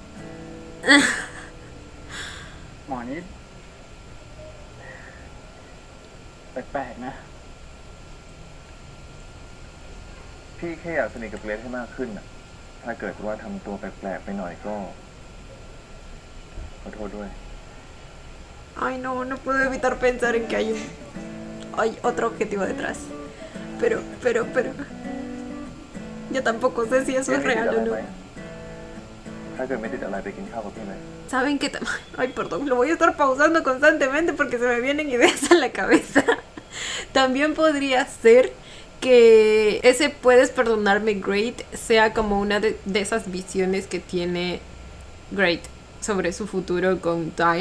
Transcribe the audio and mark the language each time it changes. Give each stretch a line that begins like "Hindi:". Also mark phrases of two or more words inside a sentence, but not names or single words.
Thai: หมอนี้แปลกๆนะ พี่แค่อยากสนิทกับเกรซให้มากขึ้นน่ะ ถ้าเกิดว่าทำตัวแปลกๆไปหน่อยก็ขอโทษด้วย
Spanish: Ay, no puedo evitar pensar en que hay otro objetivo detrás. Pero... Yo tampoco sé si eso es real o no.
Thai: ถ้าเกิดไม่ติดอะไรไปกินข้าวกับพี่ไหม
Spanish: ¿Saben qué? Ay, perdón, lo voy a estar pausando constantemente porque se me vienen ideas a la cabeza. También podría ser que ese puedes perdonarme, Great, sea como una de esas visiones que tiene Great sobre su futuro con Time.